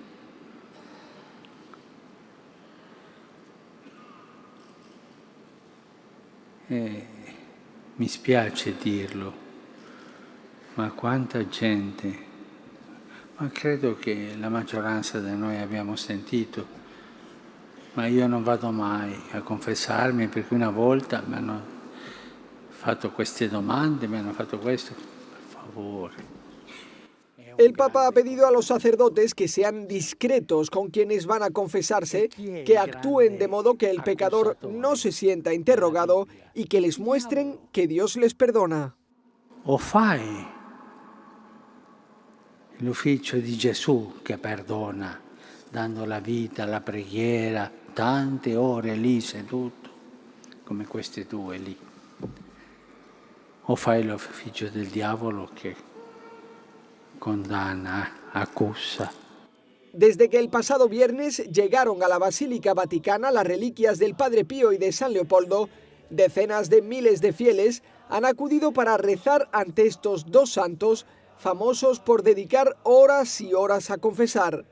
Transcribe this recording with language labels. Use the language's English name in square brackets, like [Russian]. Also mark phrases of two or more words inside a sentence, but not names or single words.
[Italian] Mi spiace dirlo, ma quanta gente, ma credo che la maggioranza di noi abbiamo sentito, ma io non vado mai a confessarmi perché una volta mi hanno fatto queste domande, mi hanno fatto questo. Per favore. [Spanish] El Papa ha pedido a los sacerdotes que sean discretos con quienes van a confesarse, que actúen de modo que el pecador no se sienta interrogado y que les muestren que Dios les perdona. [Italian] O fai l'ufficio di Gesù che perdona, dando la vita, la preghiera, tante ore lì seduto, come queste due lì. O fai l'ufficio del diavolo che condana, acusa. [Spanish] Desde que el pasado viernes llegaron a la Basílica Vaticana las reliquias del Padre Pío y de San Leopoldo, decenas de miles de fieles han acudido para rezar ante estos dos santos, famosos por dedicar horas y horas a confesar.